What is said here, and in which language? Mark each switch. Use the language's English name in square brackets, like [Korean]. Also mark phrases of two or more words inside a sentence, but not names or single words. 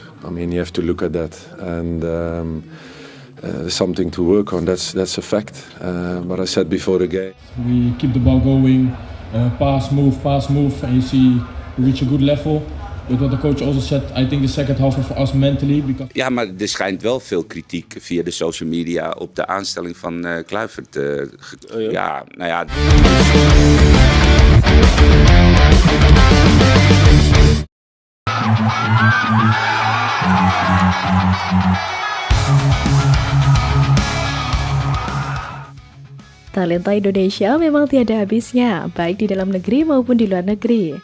[English] I mean, you have to look at that, and there's something to work on. That's a fact. But I said before the game, we keep the ball going, pass, move, and you see we reach a good level. But what the coach also said, I think the second half for us mentally. Because... [Dutch] Ja, maar er schijnt wel veel kritiek via de [English] social media [Dutch] op de aanstelling van Kluivert. Ja, nou ja. [Indonesian] Talenta Indonesia memang tiada habisnya, baik di dalam negeri maupun di luar negeri.